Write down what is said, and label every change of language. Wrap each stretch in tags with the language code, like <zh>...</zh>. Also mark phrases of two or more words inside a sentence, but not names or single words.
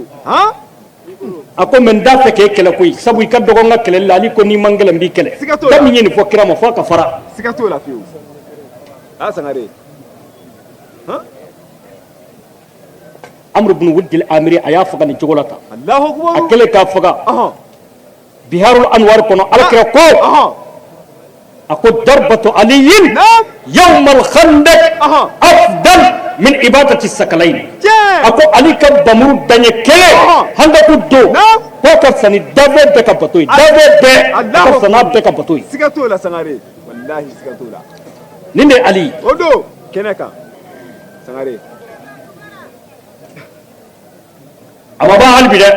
<bm>a ko mɛ n t'a fɛ k'e kɛlɛ koyi sabu i ka dɔgɔ n ka kɛlɛli la Ali ko n'i man gɛlɛn n b'i kɛlɛ da min ye nin fɔ kira ma fɔ a ka fara siga t'o la fiyewu Sangare Amru bun Wudil Amiri a y'a faga nin cogo la tan</bm> <ar>الله أكبر</ar> <bm>a kɛlen k'a faga Biharul Anwar kɔnɔ Alakira ko a ko</bm> <ar>ضربة علي يوم الخندق أفضل من عبادة الثقلين</ar> <bm>a ko Ali ka bamuru daɲɛ kelen handaku don k'o ka fisa ni dafɛ bɛɛ ka bato ye dafɛ bɛɛ ka fisa n'a bɛɛ ka bato ye siga t'o la Sangare wallahi siga t'o la nin de ye Ali o don kɛnɛ kan Sangare a ma ban hali bi dɛ</bm>